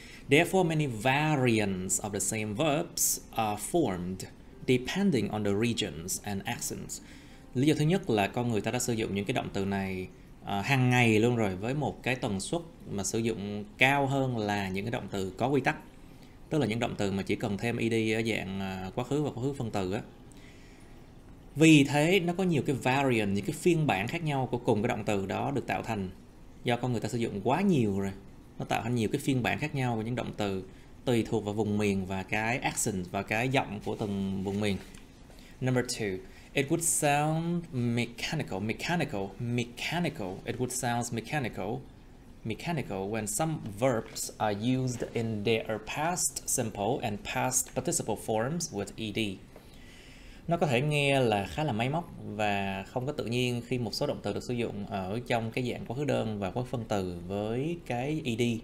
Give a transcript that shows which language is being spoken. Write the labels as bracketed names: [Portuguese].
[English] Therefore, many variants of the same verbs are formed depending on the regions and accents. [Vietnamese] Lý do thứ nhất là con người ta đã sử dụng những cái động từ này hàng ngày luôn rồi, với một cái tần suất mà sử dụng cao hơn là những cái động từ có quy tắc. Tức là những động từ mà chỉ cần thêm ed ở dạng quá khứ và quá khứ phân từ á. Vì thế nó có nhiều cái variant, những cái phiên bản khác nhau của cùng cái động từ đó được tạo thành do con người ta sử dụng quá nhiều rồi. Nó tạo thành nhiều cái phiên bản khác nhau của những động từ tùy thuộc vào vùng miền và cái accent và cái giọng của từng vùng miền. [English] Number two, it would sound mechanical. It would sound mechanical when some verbs are used in their past simple and past participle forms with ed. [Vietnamese] Nó có thể nghe là khá là máy móc và không có tự nhiên khi một số động từ được sử dụng ở trong cái dạng quá khứ đơn và quá khứ phân từ với cái ed.